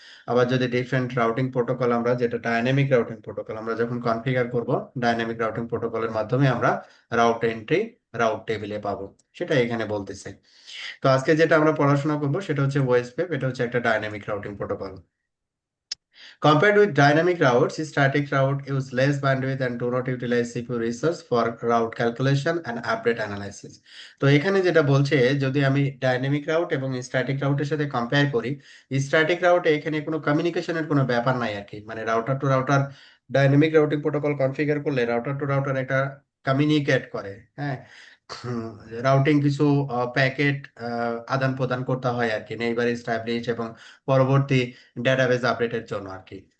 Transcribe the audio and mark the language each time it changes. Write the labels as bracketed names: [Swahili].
[Bangla] আবার যদি different routing protocol, আমরা যেটা ডায়নামিক রাউটিং প্রোটোকল, আমরা যখন কনফিগার করব ডায়নামিক রাউটিং প্রোটোকলের মাধ্যমে আমরা রাউট এন্ট্রি রাউট টেবিলে পাবো, সেটা এখানে বলতেছে। তো আজকে যেটা আমরা পড়াশোনা করব সেটা হচ্ছে ওএসপিএফ, এটা হচ্ছে একটা dynamic routing protocol. [English] Compared with dynamic routes, static route use less bandwidth and do not utilize CPU resource for route calculation and update analysis. [Bangla] তো এখানে যেটা বলছে, যদি আমি ডাইনামিক রাউট এবং স্ট্যাটিক রাউটের সাথে কম্পেয়ার করি, স্ট্যাটিক রাউটে এখানে কোনো কমিউনিকেশনের কোনো ব্যাপার নাই আর কি। মানে router two router dynamic routing protocol configure করলে রাউটার টু রাউটার একটা কমিউনিকেট করে। হ্যাঁ, রাউটিং কিছু প্যাকেট আদান প্রদান করতে হয় আর কি, নেইবার এস্টাবলিশ এবং পরবর্তী ডেটাবেজ আপডেটের জন্য আর কি।